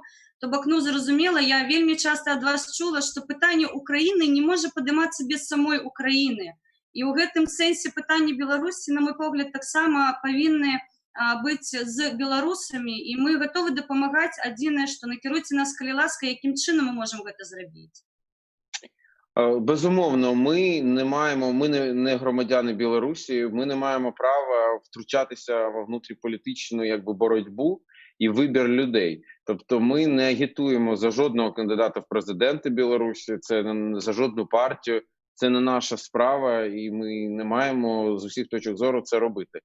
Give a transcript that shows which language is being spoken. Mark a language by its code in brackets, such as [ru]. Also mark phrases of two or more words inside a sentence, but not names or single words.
[be] То бок, ну, зразумела, я вельмі часта ад вас чула, што пытанне Украіны не можа падымацца без самой Украіны. І ў гэтым сэнсе пытанне Беларусі, на мой погляд, таксама павінны быць з беларусамі, і мы гатовы дапамагаць. Адзінае, што накіруйце нас, калі ласка, якім чынам мы можам гэта зрабіць? [uk] Безумовно, ми не громадяни Білорусі, ми не маємо права втручатися в внутріполітичну боротьбу і вибір людей. Тобто ми не агітуємо за жодного кандидата в президенти Білорусі, це не за жодну партію, це не наша справа, і ми не маємо з усіх точок зору це робити.